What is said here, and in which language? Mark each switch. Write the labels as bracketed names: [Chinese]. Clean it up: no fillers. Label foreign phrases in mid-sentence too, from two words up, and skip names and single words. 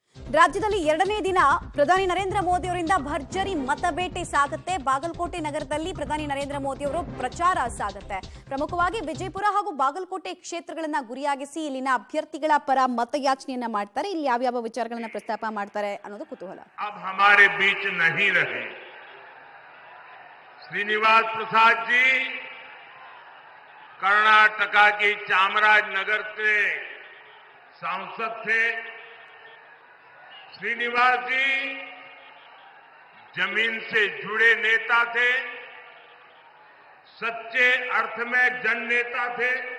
[Kannada] ರಾಜ್ಯದಲ್ಲಿ ಎರಡನೇ ದಿನ ಪ್ರಧಾನಿ ನರೇಂದ್ರ ಮೋದಿ ಅವರಿಂದ ಭರ್ಜರಿ ಮತಬೇಟೆ ಸಾಗುತ್ತೆ. ಬಾಗಲಕೋಟೆ ನಗರದಲ್ಲಿ ಪ್ರಧಾನಿ ನರೇಂದ್ರ ಮೋದಿ ಅವರು ಪ್ರಚಾರ ಸಾಗುತ್ತೆ. ಪ್ರಮುಖವಾಗಿ ವಿಜಯಪುರ ಹಾಗೂ ಬಾಗಲಕೋಟೆ ಕ್ಷೇತ್ರಗಳನ್ನ ಗುರಿಯಾಗಿಸಿ ಇಲ್ಲಿನ ಅಭ್ಯರ್ಥಿಗಳ ಪರ ಮತಯಾಚನೆಯನ್ನ ಮಾಡ್ತಾರೆ. ಇಲ್ಲಿ ಯಾವ ವಿಚಾರಗಳನ್ನ ಪ್ರಸ್ತಾಪ ಮಾಡ್ತಾರೆ ಅನ್ನೋದು ಕುತೂಹಲ. [Hindi] अब हमारे बीच नहीं रहे श्रीनिवास प्रसाद जी कर्नाटका की चामराजनगर से सांसद थे। श्रीनिवास जी जमीन से जुड़े नेता थे, सच्चे अर्थ में जननेता थे।